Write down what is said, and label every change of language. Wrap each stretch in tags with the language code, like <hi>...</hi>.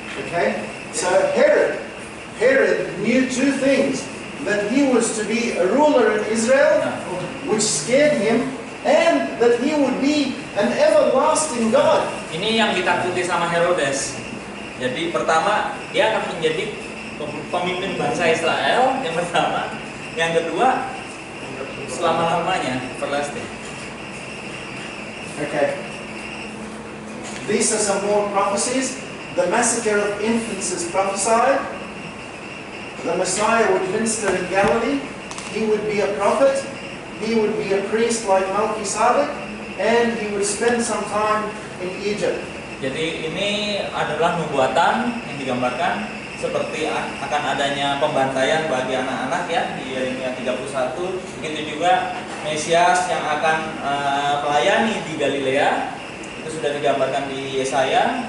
<en>Okay? So Herod knew two things. that he was to be a ruler in Israel, which scared him, and that he would be an everlasting God.</en> <id>Ini yang ditakuti sama Herodes. Jadi pertama dia akan menjadi pemimpin bangsa Israel yang pertama, yang kedua selama-lamanya, everlasting.</id> <en>Okay. These are some more prophecies. The massacre of infants is prophesied. The Messiah would minister in Galilee. He would be a prophet. He would be a priest like Melchizedek, and he would spend some time in Egypt.</en> <id>Jadi ini adalah nubuatan yang digambarkan seperti akan adanya pembantaian bagi anak-anak ya di Yeremia 31. Begitu juga Mesias yang akan melayani di Galilea, itu sudah digambarkan di Yesaya.</id>